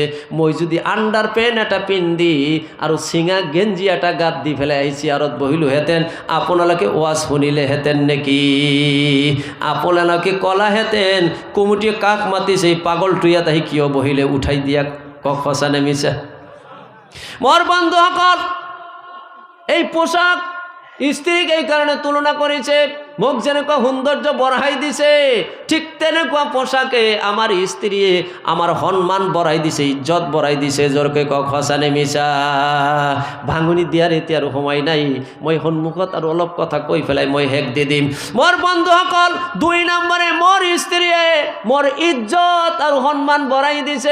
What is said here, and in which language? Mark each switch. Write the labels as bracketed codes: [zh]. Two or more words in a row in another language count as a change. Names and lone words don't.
[as] মই যদি আণ্ডাৰ পেণ্ট এটা পিন্ধি আৰু চিঙা গেঞ্জি এটা গাত দি পেলাই আহি চেয়াৰত বহিলোহেঁতেন, আপোনালোকে ওৱাজ শুনিলেহেঁতেন নেকি? আপোনালোকে ক'লাহেঁতেন কমিটিয়ে কাক মাতিছে, এই পাগলটো ইয়াত আহি কিয় বহিলে, উঠাই দিয়া। কক সঁচানে মিছা? মোৰ বন্ধুসকল, এই পোশাক স্ত্রীক এই কারণে তুলনা করেছে, মুখ যেনেকুৱা সৌন্দর্য বঢ়াই দিছে, ঠিক তেনেকুৱা পোশাকে আমার স্ত্রী আমার সন্মান বঢ়াই দিছে, ইজ্জত বঢ়াই দিছে। জোরকে কক সঁচানে মিছা? ভাঙনি দিয়ার এতিয়া আৰু সময় নাই। মই সন্মুখত আৰু অলপ কথা কৈ পেলাই মই শেষ দি দিম। মোৰ বন্ধুসকল, 2 নম্বৰে মোৰ স্ত্ৰীয়ে মোৰ ইজ্জত আৰু সন্মান বঢ়াই দিছে।